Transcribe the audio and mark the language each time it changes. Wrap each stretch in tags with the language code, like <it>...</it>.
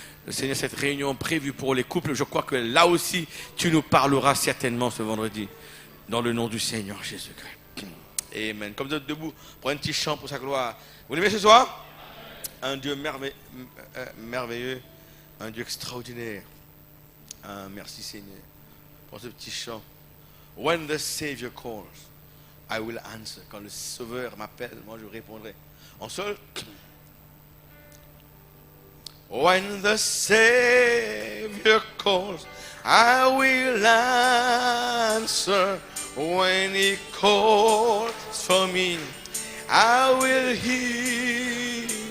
<fr>Seigneur, cette réunion prévue pour les couples, je crois que là aussi, tu nous parleras certainement ce vendredi. Dans le nom du Seigneur Jésus-Christ. Amen. Comme vous êtes debout, pour un petit chant pour sa gloire. Vous l'aimez ce soir? Un Dieu merveilleux, un Dieu extraordinaire. Merci Seigneur pour ce petit chant.</fr> <en>When the Savior calls, I will answer.</en> <fr>Quand le Sauveur m'appelle, moi je répondrai. En seul.</fr> <en>When the Savior calls, I will answer. When He calls for me, I will hear.</en>